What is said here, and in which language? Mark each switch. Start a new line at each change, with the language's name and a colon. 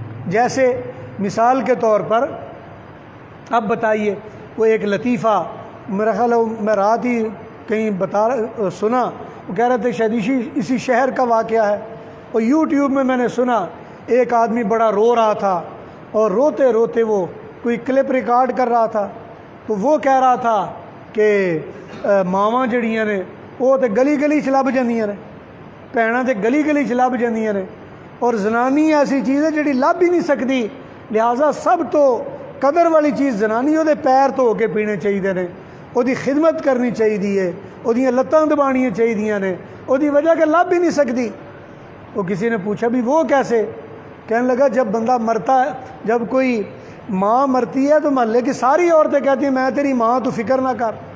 Urdu: جیسے مثال کے طور پر اب بتائیے، وہ ایک لطیفہ میرا خیال ہے میں رات ہی کہیں سنا، وہ کہہ رہے تھے شاید اسی شہر کا واقعہ ہے، اور یوٹیوب میں نے سنا ایک آدمی بڑا رو رہا تھا، اور روتے روتے وہ کوئی کلپ ریکارڈ کر رہا تھا. تو وہ کہہ رہا تھا کہ
Punjabi: ماواں جڑیاں نے وہ تے گلی گلی چ لب جاندیاں نے، بھیناں تے گلی گلی چ لب جاندیاں نے، اور زنانی ایسی چیز ہے جڑی لب ہی نہیں سکتی. لہٰذا سب تو قدر والی چیز زنانی، وہ پیر دھو کے پینے چاہیے نے، وہ خدمت کرنی چاہیے، وہ لتاں دبانیاں چاہیے نے، وہ وجہ کہ لب ہی نہیں سکتی.
Urdu: وہ کسی نے پوچھا بھی وہ کیسے؟ کہنے لگا جب بندہ مرتا ہے، جب کوئی ماں مرتی ہے تو محلے کی ساری عورتیں کہتی ہیں میں تیری ماں، تو فکر نہ کر.